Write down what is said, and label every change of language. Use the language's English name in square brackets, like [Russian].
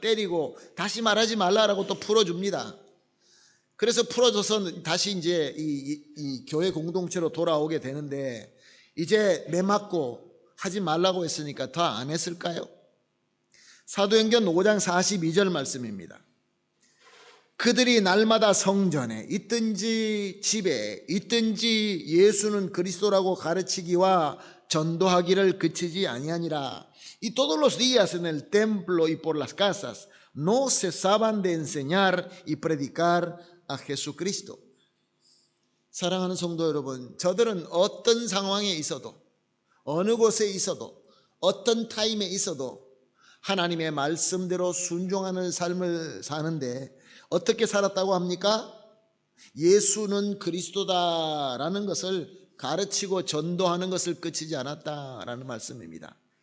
[Korean] 때리고 다시 말하지 말라라고 또 풀어줍니다. 그래서 풀어줘서 다시 이제 이 교회 공동체로 돌아오게 되는데, 이제 매 맞고 하지 말라고 했으니까 더 안 했을까요? 사도행전 5장 42절 말씀입니다. 그들이 날마다 성전에 있든지 집에 있든지 예수는 그리스도라고 가르치기와 전도하기를 그치지 아니하니라. [Spanish] Y todos los días en el templo y por las casas no cesaban de enseñar y predicar a Jesucristo. [Korean] 사랑하는 성도 여러분, 저들은 어떤 상황에 있어도, 어느 곳에 있어도, 어떤 타임에 있어도 하나님의 말씀대로 순종하는 삶을 사는데 어떻게 살았다고 합니까? 예수는 그리스도다라는 것을 가르치고 전도하는 것을 그치지 않았다라는 말씀입니다.